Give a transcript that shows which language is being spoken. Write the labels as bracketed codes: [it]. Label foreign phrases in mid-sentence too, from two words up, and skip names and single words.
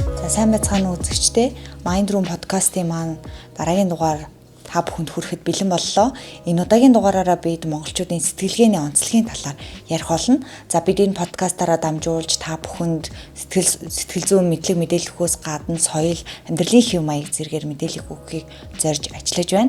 [mn] Сайн байцгаана уу үзэгчдээ. [en] Mind Room podcast- [mn] ийн маань дараагийн дугаар та бүхэнд хүрэхэд бэлэн боллоо. Энэ удаагийн дугаараараа бид монголчуудын сэтгэлгээний онцлогийн талаар ярих болно. За бид энэ подкастаараа дамжуулж та бүхэнд сэтгэл зүйн мэдлэг мэдээлэл өгөхөөс гадна соёл, амьдралын хэв маяг зэргээр мэдээлэл өгөхийг зорж ажиллаж байна.